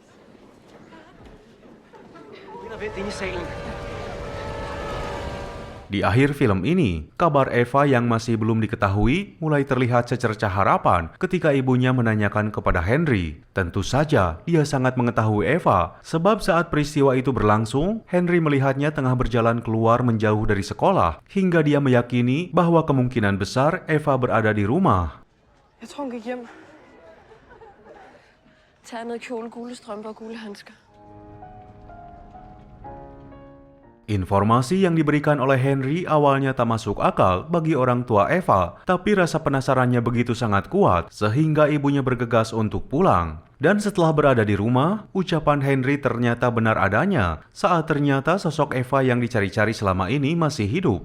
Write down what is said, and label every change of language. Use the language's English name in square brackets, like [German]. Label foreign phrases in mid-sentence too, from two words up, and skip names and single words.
[Indonesian] Di akhir film ini, kabar Eva yang masih belum diketahui mulai terlihat secercah harapan ketika ibunya menanyakan kepada Henry. Tentu saja, dia sangat mengetahui Eva, sebab saat peristiwa itu berlangsung, Henry melihatnya tengah berjalan keluar menjauh dari sekolah, hingga dia meyakini bahwa kemungkinan besar Eva berada di rumah. [Danish] Jeg tror, hun gik hjem. Ternet kjole, gule strømper og gule handsker. [Indonesian] Informasi yang diberikan oleh Henry awalnya tak masuk akal bagi orang tua Eva, tapi rasa penasarannya begitu sangat kuat sehingga ibunya bergegas untuk pulang. Dan setelah berada di rumah, ucapan Henry ternyata benar adanya saat ternyata sosok Eva yang dicari-cari selama ini masih hidup.